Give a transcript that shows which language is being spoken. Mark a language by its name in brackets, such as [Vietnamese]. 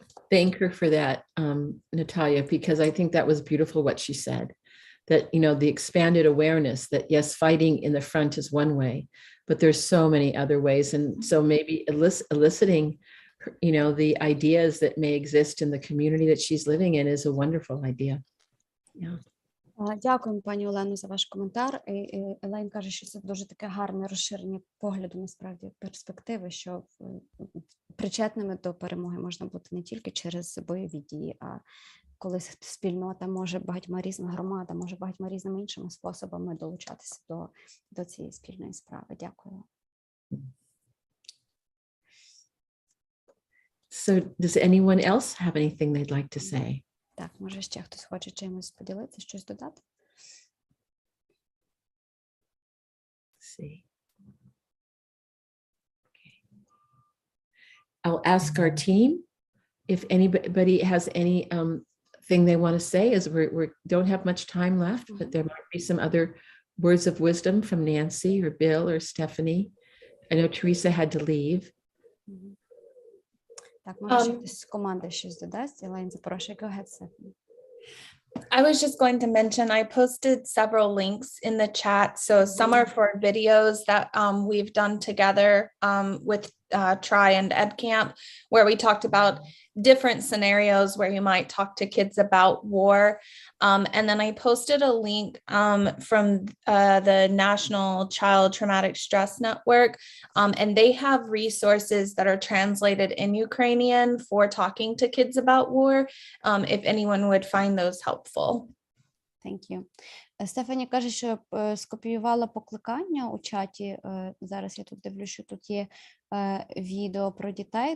[English] Thank her for that, Natalia, because I think that was beautiful what she said, that, the expanded awareness that yes, fighting in the front is one way, but there's so many other ways. And so maybe eliciting the ideas that may exist in the community that she's living in is a wonderful idea. Yeah. [Ukrainian] Дякую, пані Олено, за ваш коментар. Елейн каже, що це дуже таке гарне розширення погляду, насправді, перспективи, що причетними до перемоги можна бути не тільки через бойові дії, а коли спільнота може багатьма різними громада, може багатьма різними іншими способами долучатися до цієї спільної справи. Дякую. [English] So does anyone else have anything they'd like to say? [Ukrainian] Так, може ще хтось хоче чимось поділитися, щось додати? [English] See. Okay. I'll ask our team if anybody has any thing they want to say, as we don't have much time left, but there might be some other words of wisdom from Nancy or Bill or Stephanie. I know Teresa had to leave. [Ukrainian] Так, може, ще хтось з команди щось додасть. Елейн, запрошую. [English] Go ahead, Stephanie. I was just going to mention, I posted several links in the chat. So some are for videos that we've done together with Try and EdCamp, where we talked about different scenarios where you might talk to kids about war. And then I posted a link from the National Child Traumatic Stress Network, and they have resources that are translated in Ukrainian for talking to kids about war, if anyone would find those helpful. Thank you. [Ukrainian] Стефані каже, що скопіювала покликання у чаті. Зараз я тут дивлюсь, що тут є відео про дітей.